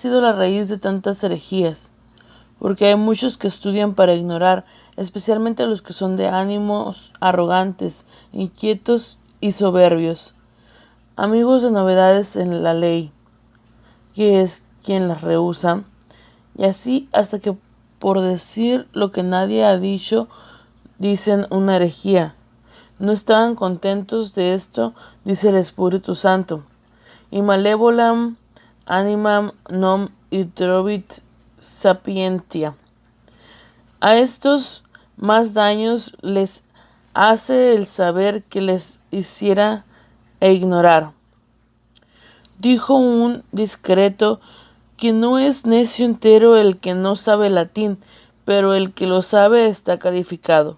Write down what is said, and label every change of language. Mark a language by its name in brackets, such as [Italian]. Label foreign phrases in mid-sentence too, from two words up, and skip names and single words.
[Spanish] sido la raíz de tantas herejías, porque hay muchos que estudian para ignorar, especialmente los que son de ánimos arrogantes, inquietos y soberbios, amigos de novedades en la ley, que es quien las rehúsa, y así hasta que por decir lo que nadie ha dicho, dicen una herejía. No estaban contentos de esto, dice el Espíritu Santo. [Latin] Y malevolam animam non introvit sapientia. [Spanish] A estos más daños les hace el saber que les hiciera e ignorar. Dijo un discreto que no es necio entero el que no sabe latín, pero el que lo sabe está calificado.